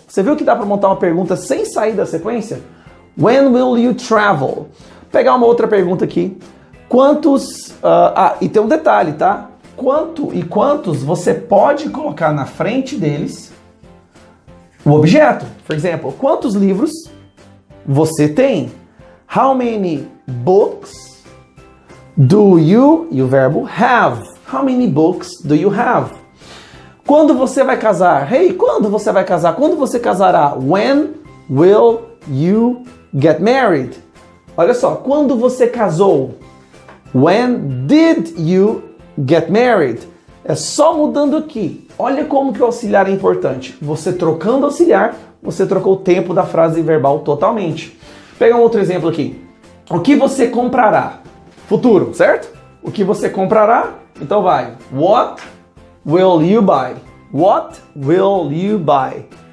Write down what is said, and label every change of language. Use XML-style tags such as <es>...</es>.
<pt>Você viu que dá para montar uma pergunta sem sair da sequência?</pt> <en>When will you travel?</en> <pt>Vou pegar uma outra pergunta aqui. Quantos... e tem um detalhe, tá? Quanto e quantos você pode colocar na frente deles o objeto. Por exemplo, quantos livros você tem?</pt> <en>How many books do you,</en> <pt>e o verbo</pt> <en>have? How many books do you have?</en> <pt>Quando você vai casar? Hey, quando você vai casar? Quando você casará?</pt> <en>When will you get married?</en> <pt>Olha só, quando você casou?</pt> <en>When did you get married?</en> <pt>É só mudando aqui. Olha como que o auxiliar é importante. Você trocando auxiliar, você trocou o tempo da frase verbal totalmente. Pega um outro exemplo aqui. O que você comprará? Futuro, certo? O que você comprará? Então vai.</pt> <en>What will you buy? What will you buy?</en>